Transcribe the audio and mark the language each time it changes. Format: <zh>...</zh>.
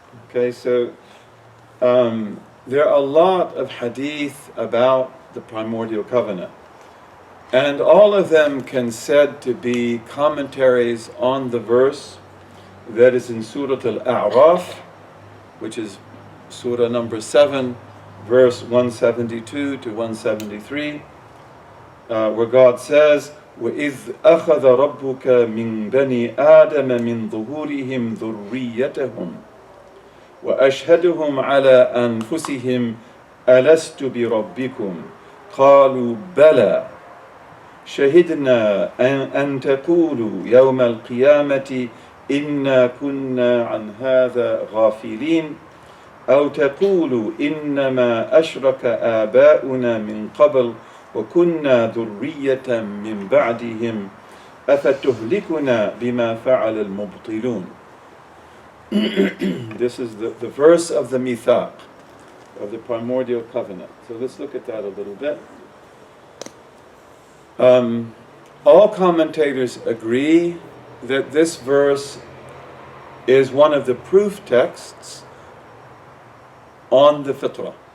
<en>Okay, so there are a lot of hadith about the Primordial Covenant. And all of them can said to be commentaries on the verse that is in Surah Al-A'raf, which is Surah number 7, verse 172 to 173, where God says,</en> <ar>وَإِذْ أَخَذَ رَبُّكَ مِنْ بَنِي آدَمَ مِنْ ظُهُورِهِمْ ذُرِّيَّتَهُمْ وَأَشْهَدُهُمْ عَلَىٰ أَنفُسِهِمْ أَلَسْتُ بِرَبِّكُمْ قَالُوا بَلَى شهدنا أن تقولوا يوم القيامة إنا كنا عن هذا غافلين أو تقولوا إنما أشرك آباؤنا من قبل وكنا ذرية من بعدهم أفتهلكنا بما فعل المبطلون.</ar> <en>This is the verse of the Mithaq, of the Primordial Covenant. So let's look at that a little bit. All commentators agree that this verse is one of the proof texts on the Fitra.</en>